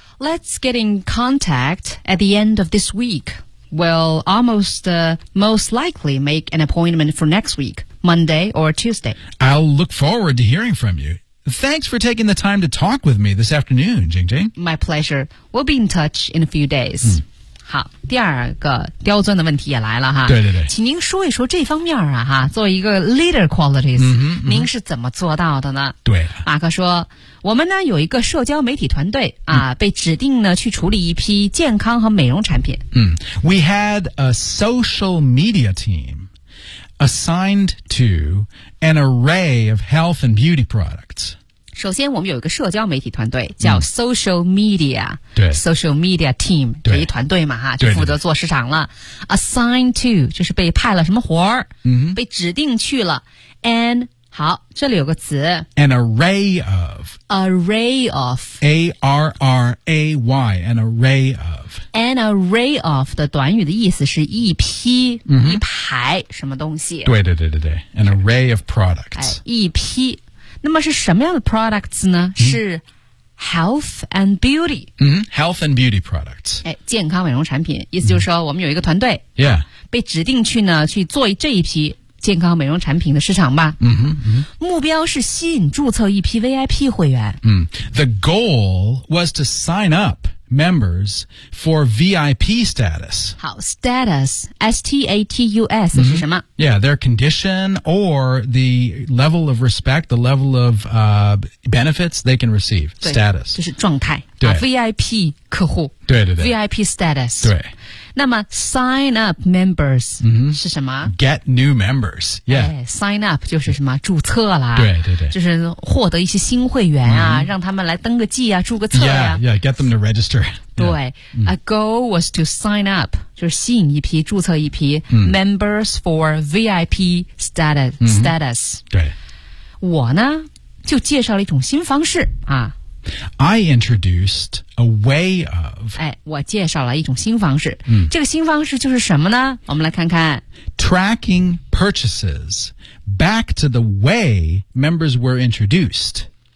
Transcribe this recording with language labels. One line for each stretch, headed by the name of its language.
English: Let's get in contact at the end of this week. We'll most likely make an appointment for next week, Monday or Tuesday. I'll look forward to hearing from you. Thanks for taking the time to talk with me this afternoon, Jingjing. My pleasure. We'll be in touch in a few days.、嗯、
Chinese: 好，第二个刁钻的问题也来了哈。对对对，请您说一说这方面啊哈，作为一个
English: leader qualities，、嗯嗯、
Chinese: 您是怎么做到的呢？对，马克说，我们呢有一个社交媒体团队啊、嗯，被指定呢去处理一批健康和美容产品。
English: 嗯 ，We had a social media team. Assigned to an array of health and beauty products.
Chinese: 首先我们有一个社交媒体团队叫 social media,、嗯、对
English: social media team,
Chinese: 对一团队嘛哈就负责做市场了。对对对
English: assigned to,
Chinese: 就是被派了什么活儿、嗯、被指定去了。And, 好这里有个词。
English: An array of. Array of. A-R-R-A-Y, an array of.
Chinese: An array of 的短语的意思是一批、嗯、一排什么东西。对对对对对。
English: An array of products.、
Chinese: 哎、一批。那么是什么样的 products 呢、嗯、是
English: health and beauty.、嗯、health and beauty products.、
Chinese: 哎、健康美容产品。意思就是说我们有一个团队。嗯、yeah. 被指定去呢去做这一批。健康美容产品的市场吧。嗯哼嗯。目标是吸引注册一批 VIP 会员。嗯。
English: The goal was to sign up members for VIP status.
Chinese: 好 ,status, S-T-A-T-U-S,、嗯、是什么
English: ?Yeah, their condition or the level of respect, the level of, benefits they can receive. Status.
Chinese: 就是状态。对。啊、VIP 客户。对对对。
English: VIP status.
Chinese: 对。那么
English: sign up members、嗯、
Chinese: 是什么
English: ？Get new members， yeah、
Chinese: 哎。Sign up 就是什么注册啦？对对对，就是获得一些新会员啊，嗯、让他们来登个记啊，注个册呀、啊。
English: Yeah, yeah, get them to register.
Chinese: 对、嗯、，
English: a goal was to sign up，
Chinese: 就是吸引一批注册一批、嗯、
English: members for VIP status、嗯。 status。
Chinese: 对，我呢就介绍了一种新方式啊，
English: I introduced a way of.
Chinese: 哎，我介绍了一种新方式。这个新方式就是什么呢？我们来看看。
English: Tracking purchases back to the way members were introduced.